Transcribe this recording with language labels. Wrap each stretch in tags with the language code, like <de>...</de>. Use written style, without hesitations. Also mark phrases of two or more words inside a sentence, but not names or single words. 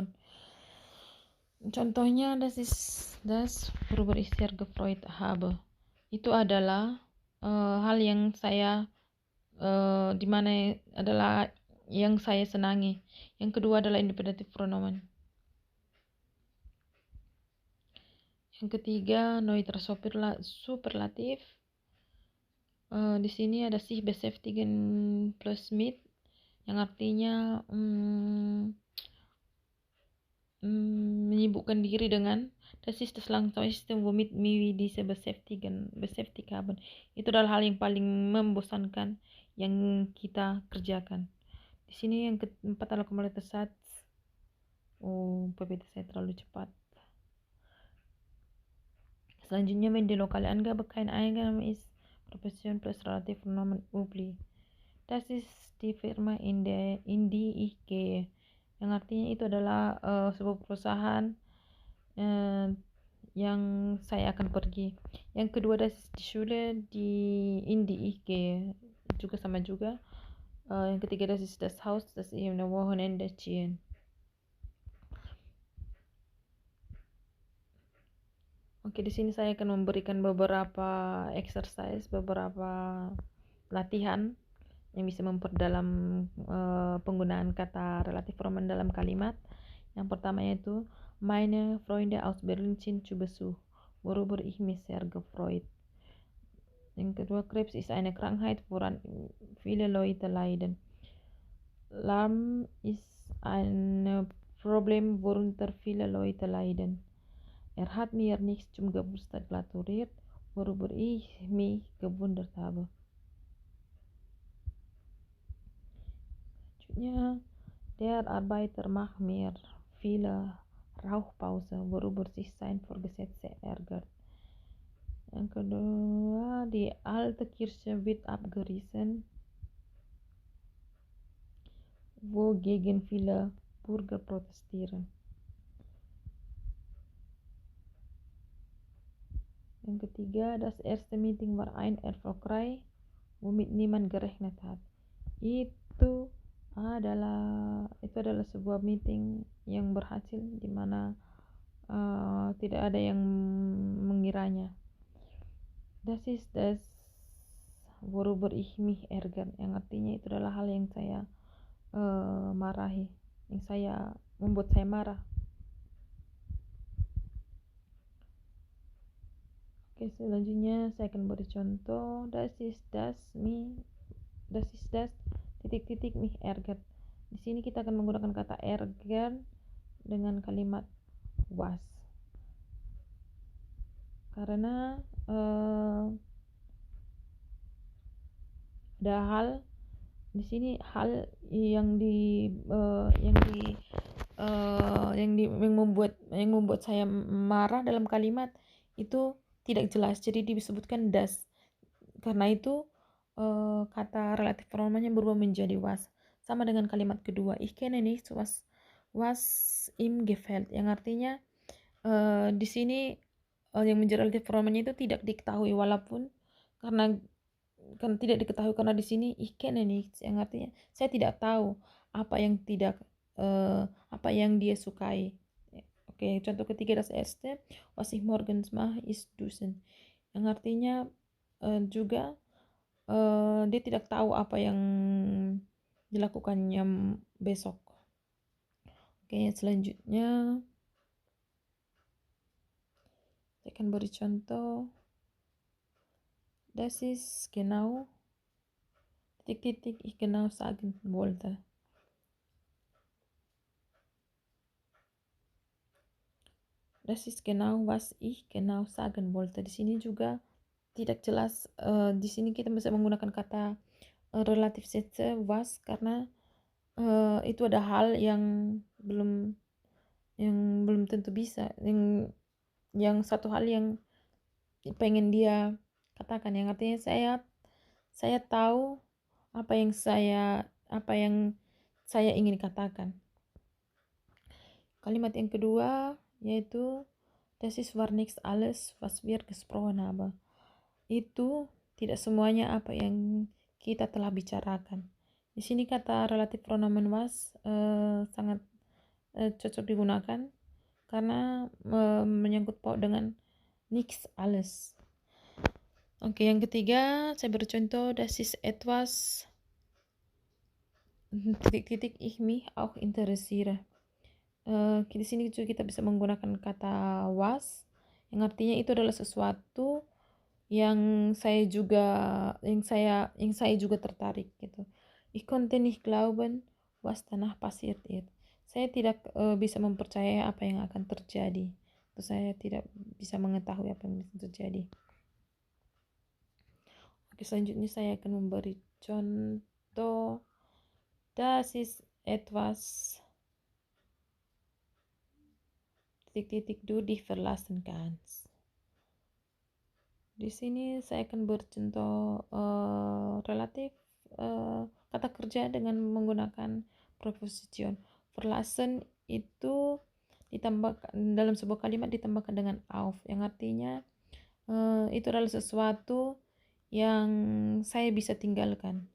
<id>Contohnya,</id> <de>das worüber ich sehr gefreut habe.</de> <id>Itu adalah hal yang saya dimana adalah yang saya senangi. Yang kedua adalah</id> <de>independent pronomen.</de> <id>Yang ketiga neutral superlatif. Di sini ada</id> <de>sich beschäftigen plus mit,</de> <id>yang artinya menyibukkan diri dengan.</id> <de>Das ist das langsamste womit wir diese beschäftigen haben.</de> <id>Itu adalah hal yang paling membosankan yang kita kerjakan. Di sini yang keempat adalah</id> <de>komplement Satz.</de> <id>PPT saya terlalu cepat. Selanjutnya,</id> <de>wenn die lokale Angabe kein Eingabe ist, Profession plus relativ pronomen üblich. Das ist die Firma in die ich gehe.</de> <id>Yang artinya itu adalah sebuah perusahaan yang saya akan pergi. Yang kedua,</id> <de>das ist die Schule in die ich gehe.</de> <id>Juga sama juga. Yang ketiga,</id> <de>das ist das Haus, das ich am Wochenende ziehen.</de> <id>Oke, di sini saya akan memberikan beberapa exercise, beberapa latihan yang bisa memperdalam penggunaan kata relatif pronomen dalam kalimat. Yang pertama yaitu</id> <de>meine Freunde aus Berlin sind zu Besuch, worüber ich mich sehr gefreut.</de> <id>Yang kedua,</id> <de>Krebs ist eine Krankheit, woran viele Leute leiden. Lahm ist ein Problem, worunter viele Leute leiden. Er hat mir nichts zum Geburtstag gratuliert, worüber ich mich gewundert habe. Selanjutnya, der Arbeiter macht mir viele Rauchpause, worüber sich sein Vorgesetzter ärgert.</de> <id>Yang kedua,</id> <de>die alte Kirche wird abgerissen, wogegen viele Bürger protestieren.</de> <id>Yang ketiga,</id> <de>das erste Meeting war ein erfolgreich, womit niemand gerechnet hat.</de> <id>Itu adalah sebuah meeting yang berhasil di mana tidak ada yang mengiranya.</id> <de>Das ist das worüber ich mich ärgere,</de> <id>yang artinya itu adalah hal yang saya marahi, yang membuat saya marah. Oke, selanjutnya saya akan beri contoh.</id> <de>Das ist das titik-titik mich ärgert.</de> <id>Di sini kita akan menggunakan kata ärger dengan kalimat was. Karena ada hal di sini, hal yang membuat saya marah dalam kalimat itu tidak jelas, jadi disebutkan das. Karena itu kata relatif pronomennya berubah menjadi was, sama dengan kalimat kedua,</id> <de>ich kenne nicht was ihm gefällt,</de> <id>yang artinya di sini yang menjadi relatif pronomennya itu tidak diketahui, walaupun karena tidak diketahui, karena di sini</id> <de>ich kenne nicht,</de> <id>yang artinya saya tidak tahu apa yang dia sukai. Oke, contoh ketiga,</id> <de>das erste was ich morgens mache ist duschen,</de> <id>yang artinya juga dia tidak tahu apa yang dilakukannya besok. Oke, selanjutnya saya akan beri contoh.</id> <de>Das ist genau titik-titik ich genau sagen wollte. Das ist genau was ich genau sagen wollte.</de> <id>Di sini juga tidak jelas. Di sini kita bisa menggunakan kata relatif</id> <de>Sätze was,</de> <id>karena itu ada hal yang belum tentu bisa, yang satu hal yang pengen dia katakan, yang artinya saya tahu apa yang saya ingin katakan. Kalimat yang kedua yaitu</id> <de>das ist war nicht alles was wir gesprochen haben.</de> <id>Itu tidak semuanya apa yang kita telah bicarakan. Di sini kata relatif pronomen was sangat cocok digunakan karena menyangkut paut dengan</id> <de>nichts alles.</de> <id>Oke, yang ketiga saya bercontoh,</id> <de>das ist etwas titik-titik ich mich auch interessiere.</de> <id>Di sini juga kita bisa menggunakan kata was, yang artinya itu adalah sesuatu yang saya juga tertarik gitu.</id> <de>Ich konnte nicht glauben was danach passiert ist.</de> <id>Saya tidak bisa mempercayai apa yang akan terjadi. Saya tidak bisa mengetahui apa yang bisa terjadi. Oke, selanjutnya saya akan memberi contoh.</id> <de>Das ist etwas titik-titik du dich verlassen kannst.</de> <id>Di sini saya akan bercontoh relatif kata kerja dengan menggunakan preposition. Verlassen itu ditambahkan dalam sebuah kalimat, ditambahkan dengan auf, yang artinya itu adalah sesuatu yang saya bisa tinggalkan.</id>